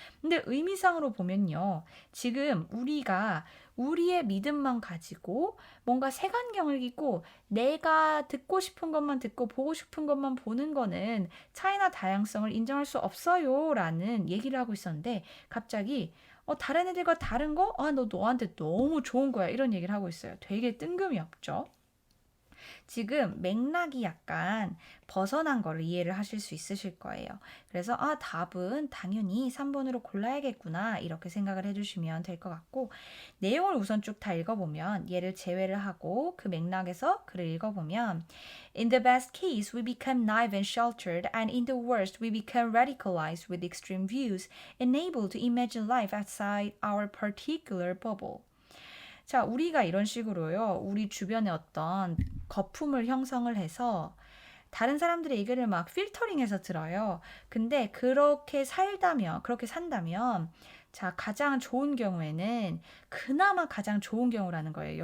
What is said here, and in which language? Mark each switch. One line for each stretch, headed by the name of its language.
Korean: 근데 의미상으로 보면요, 지금 우리가 우리의 믿음만 가지고 뭔가 색안경을 끼고 내가 듣고 싶은 것만 듣고 보고 싶은 것만 보는 거는 차이나 다양성을 인정할 수 없어요 라는 얘기를 하고 있었는데, 갑자기 다른 애들과 다른 거? 너 너한테 너무 좋은 거야. 이런 얘기를 하고 있어요. 되게 뜬금이 없죠? 지금 맥락이 약간 벗어난 거를 이해를 하실 수 있으실 거예요. 그래서 답은 당연히 3번으로 골라야겠구나 이렇게 생각을 해주시면 될 것 같고, 내용을 우선 쭉 다 읽어보면, 얘를 제외를 하고 그 맥락에서 글을 읽어보면,
English: In the best case, we become naive and sheltered, and in the worst, we become radicalized with extreme views, unable to imagine life outside our particular bubble.
Korean: 자, 우리가 이런 식으로요, 우리 주변에 어떤 거품을 형성을 해서 다른 사람들의 얘기를 막 필터링해서 들어요. 근데 그렇게 산다면, 자, 가장 좋은 경우에는, 그나마 가장 좋은 경우라는 거예요.